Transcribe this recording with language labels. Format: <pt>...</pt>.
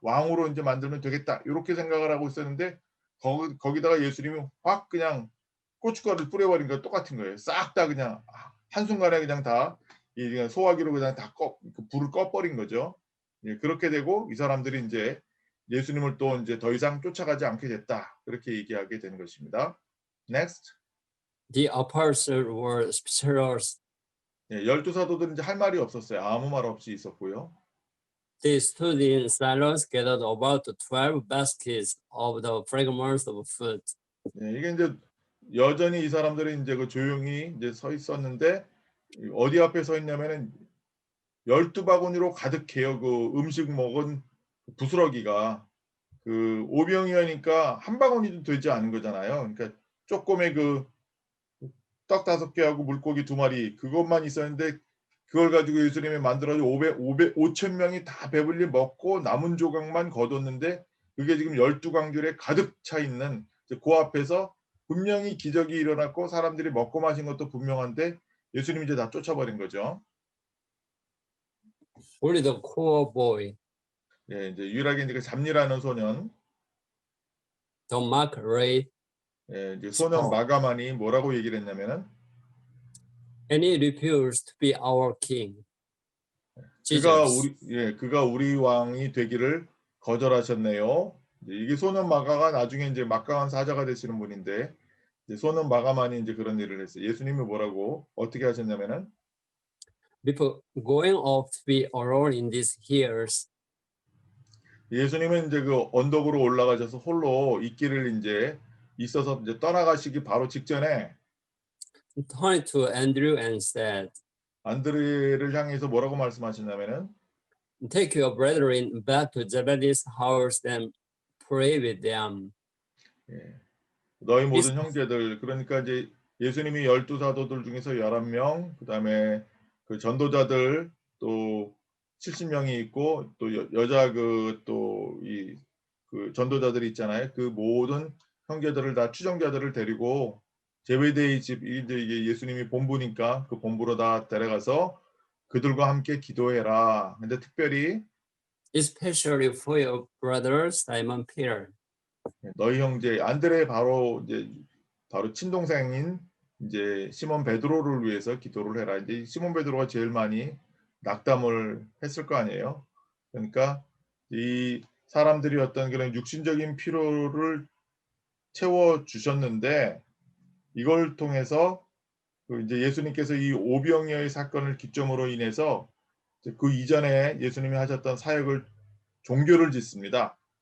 <ko>왕으로 인제 만들면 되겠다.' 요렇게 생각을 하고 있었는데 거기다가 예수님이 확 그냥 고춧가루를 뿌려 버린 거랑 똑같은 거예요. 싹 다 그냥 한순간에 그냥 다 이 그냥 소화기로 그냥 다 그 불을 꺼 버린 거죠. 예 그렇게 되고 이 사람들이 인제 예수님을 또 인제 더 이상 쫓아가지 않게 됐다. 그렇게 얘기하게 되는 것입니다.</ko> <en>Next. The apostles were speechless.</en> <ko>예 12 사도들은 인제 할 말이 없었어요. 아무 말 없이 있었고요.</ko> <en>They stood in silence, gathered about 12 baskets of the fragments of food.</en> <ko>예 이게 인제 여전히 이 사람들이 인제 그 조용히 인제 서 있었는데 이 어디 앞에 서 있냐면은 12바구니로 가득해요. 그 음식 먹은 부스러기가. 그 오병이어니까 한 바구니도 되지 않은 거잖아요. 그러니까 쪼꼬매 그 떡 5개하고 물고기 2마리 그것만 있었는데 그걸 가지고 예수님이 만들어 서 5천 명이 다 배불리 먹고 남은 조각만 거뒀는데 그게 지금 12강줄에 가득 차 있는 이제 그 앞에서 분명히 기적이 일어났고 사람들이 먹고 마신 것도 분명한데 예수님이 이제 다 쫓아버린 거죠.</ko> <en>Only the poor boy,</en> <ko>예, 이제 유일하게 이제 그 잡일하는 소년,</ko> <en>the mark rate</en> <ko>예, 이제 소년</ko> <en>spoke,</en> <ko>마가만이 뭐라고 얘기를 했냐면은</ko> <en>and he refused to be our king. Jesus.</en> <ko>그가 우리 왕이 되기를 거절하셨네요. 이게 소년 마가가 나중에 이제 막강한 사자가 되시는 분인데 이제 소년 마가만이 이제 그런 일을 했어요. 예수님이 뭐라고 어떻게 하셨냐면은</ko> <en>Before going off to be alone in these hills,</en> <ko>예수님은 이제 그 언덕으로 올라가셔서 홀로 있기를 이제 있어서 이제 떠나가시기 바로 직전에</ko> <en>turned to Andrew and said,</en> <ko>안드레를 향해서 뭐라고 말씀하셨냐면은</ko> <en>take your brethren back to Zebedee's house and pray with them.</en> <ko>예, 너희</ko> <en>This,</en> <ko>모든 형제들 그러니까 이제 예수님이 12 사도들 중에서 11명 그다음에 그 전도자들 또 70명이 있고 또 여자 그 또 이 그 전도자들이 있잖아요. 그 모든 형제들을 다 추종자들을 데리고 제베데이 집 이게 예수님이 본부니까 그 본부로 다 데려가서 그들과 함께 기도해라. 근데 특별히</ko> <en>especially for your brother Simon Peter.</en> <ko>너희 형제 안드레 바로 친동생인 이제 시몬 베드로를 위해서 기도를 해라. 이제 시몬 베드로가 제일 많이 낙담을 했을 거 아니에요. 그러니까 이 사람들이 어떤 그런 육신적인 필요를 채워 주셨는데 이걸 통해서 그 이제 예수님께서 이 오병이어의 사건을 기점으로 인해서 그 이전에 예수님이 하셨던 사역을 종교를 짓습니다.</ko>